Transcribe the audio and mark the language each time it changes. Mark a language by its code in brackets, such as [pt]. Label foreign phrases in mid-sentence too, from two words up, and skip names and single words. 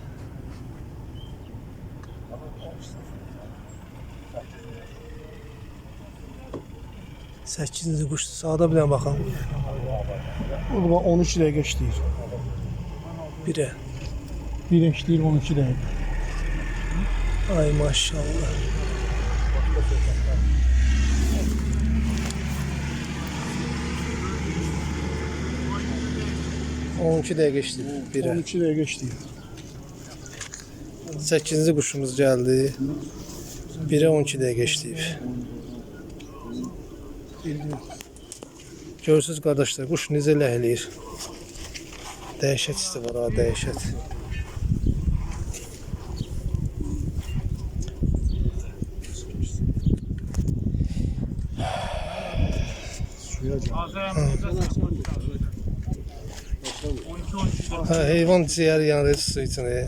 [az] 8-ci quş sağda bir dənə baxalım. 13 dəqiqə işləyir. Birə. Bir işləyir 12 dəqiqə. [tr] Ay maşallah. ...12'de geçti. 12'de geçti. 8. kuşumuz geldi. 1'e 12'de geçti. Görürsünüz kardeşler, kuş [az] necə ləhləyir. Dəhşət isti var ha, dəhşət. Ha, heyvan ciğer yanır su içine.